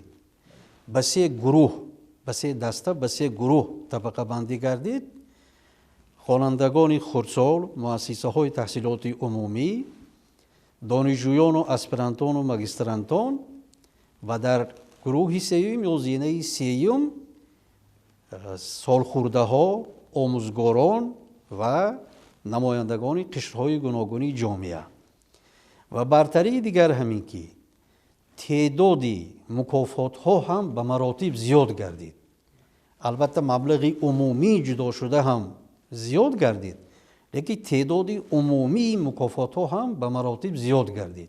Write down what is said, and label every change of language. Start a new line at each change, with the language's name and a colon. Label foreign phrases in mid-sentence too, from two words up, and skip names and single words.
Persian: به 3 گروه، به 3 دسته، به 3 گروه طبقه بندی گردید. خوانندگان خردسال، مؤسسه های تحصیلات عمومی، دانشجویان و اسپرانتان و ماجسترانتان و در گروه سوم یا زینه سوم
Tajik: солхӯрдаҳо, омӯзгорон ва намояндагони қишрҳои гуногуни ҷомеа. ва бартарии дигар ҳамин ки теъдоди мукофотҳо ҳам ба маротиб зиёд гардид. албатта маблағи умумӣ ҷудо шуда ҳам зиёд гардид, лекин теъдоди умумии мукофотҳо ҳам ба маротиб зиёд гардид.